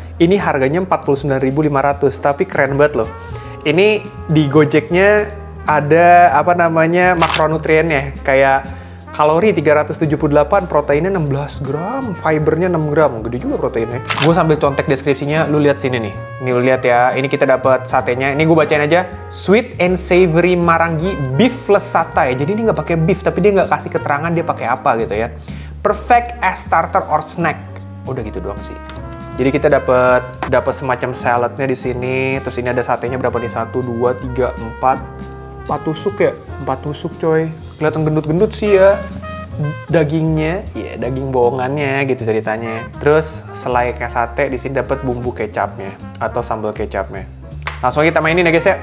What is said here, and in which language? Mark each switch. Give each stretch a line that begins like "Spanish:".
Indonesian: Ini harganya 49.500, tapi keren banget loh. Ini di Gojeknya ada apa namanya makronutriennya, kayak kalori 378, proteinnya 16 gram, fibernya 6 gram, gede juga proteinnya. Gue sambil contek deskripsinya, lu lihat sini nih. Ini lu lihat ya, ini kita dapat satenya. Ini gue bacain aja,
English: sweet and savory marangi beefless satay.
Indonesian: Jadi ini nggak pakai beef, tapi dia nggak kasih keterangan dia pakai apa gitu ya.
English: Perfect as starter or snack.
Indonesian: Udah gitu doang sih. Jadi kita dapat semacam saladnya di sini. Terus ini ada satenya berapa nih? 1, 2, 3, 4 tusuk ya? 4 tusuk coy. Kelihatan gendut-gendut sih ya. Dagingnya, ya daging bohongannya gitu ceritanya. Terus selai kayak sate di sini dapat bumbu kecapnya atau sambal kecapnya. Langsung kita mainin ya guys ya.